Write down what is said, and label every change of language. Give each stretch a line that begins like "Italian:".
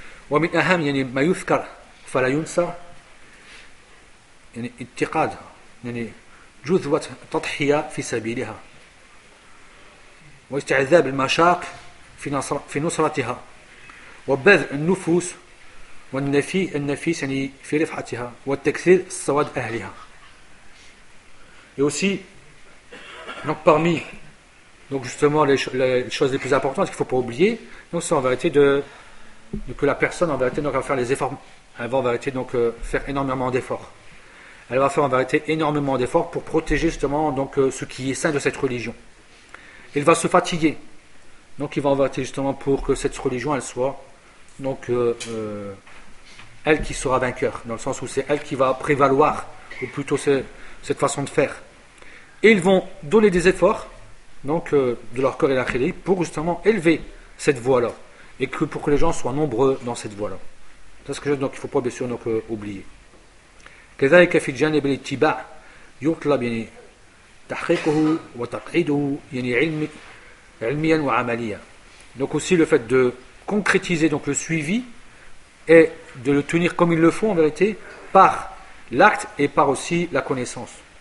Arabic: ومن أهم يعني ما يذكر فلا ينسى يعني اتقاد يعني جذوة تضحية في سبيلها واستعذاب المشاق في نصرتها وبذل النفوس والنفيس يعني في رفعتها والتكثير السواد أهلها.
French: Et aussi donc parmi donc justement les choses les plus importantes qu'il faut pas oublier donc c'est en vérité de que la personne en vérité donc, va faire les efforts, elle va en vérité donc faire énormément d'efforts. Elle va faire en vérité énormément d'efforts pour protéger justement donc ce qui est saint de cette religion. Il va se fatiguer, donc il va en vérité justement pour que cette religion elle soit donc elle qui sera vainqueur, dans le sens où c'est elle qui va prévaloir, ou plutôt cette façon de faire. Et ils vont donner des efforts donc de leur corps et d'akhiri pour justement élever cette voie là. Et que pour que les gens soient nombreux dans cette voie-là. C'est ce que je dis, donc il ne faut pas bien sûr donc, oublier.
Arabic: كذلك في الجانب الاتباع يطلب يعني تحقيقه وتقعيده يعني علميا وعمليا.
French: Donc aussi le fait de concrétiser donc, le suivi et de le tenir comme ils le font en vérité par l'acte et par aussi la connaissance.